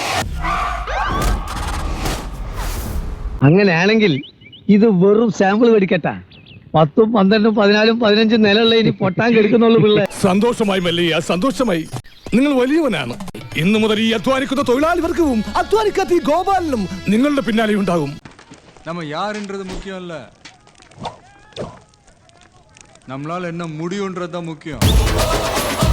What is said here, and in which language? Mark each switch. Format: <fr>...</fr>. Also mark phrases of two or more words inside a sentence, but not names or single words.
<ml>അങ്ങനെയാണെങ്കിൽ ഇത് വെറും സാമ്പിൾ വെടിക്കട്ടാ. 10, 12, 14, 15 നിലയുള്ള ഇനി പൊട്ടാൻ കെടുക്കുന്നുള്ളൂ പിള്ളേ. സന്തോഷമായി മല്ലയ്യ, സന്തോഷമായി. നിങ്ങൾ വലിയവനാണ്. ഇന്നു മുതൽ ഈ അധ്വാനിക്കുന്ന തൊഴിലാളി വർഗവും അധ്വാനിക്കാത്ത ഈ ഗോപാലനും നിങ്ങളുടെ പിന്നാലെ ഉണ്ടാകും.</ml> <ta>நம்ம யாருன்றது முக்கியம் இல்ல, நம்மளால என்ன முடியும்ன்றது தான் முக்கியம்.</ta>